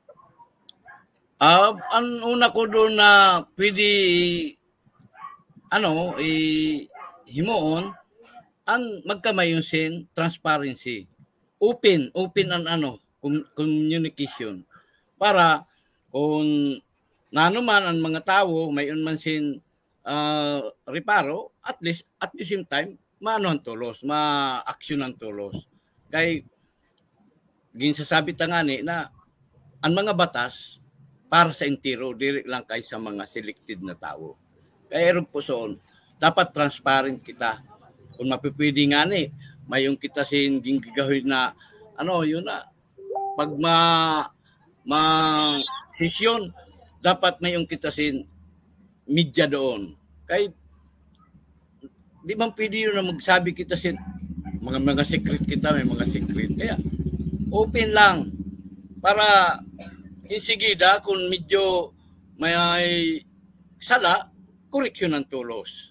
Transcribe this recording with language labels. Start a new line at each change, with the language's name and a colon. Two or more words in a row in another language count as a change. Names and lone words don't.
Southern Sorsoganon: Ang una ko doon na pwede himuon ang magkamayunsin transparency. Open ang communication para kung nanuman ang mga tao mayon man sin reparo,
English: at least at the same time
Southern Sorsoganon: maanuhan tulos, ma-aksyonan tulos. Kay ginsasabi tangani na ang mga batas para sa entero, dili lang kay sa mga selected na tao. Kaya erog po soon, dapat transparent kita. Kung mapipwede nga mayong kita sin gigahid na yun na pag sesyon dapat mayong kita sin media doon. Kay di man pwede yun na magsabi kita sin mga secret kita, may mga secret. Kaya open lang para insigida kung medyo may sala, koreksyon ng tulos.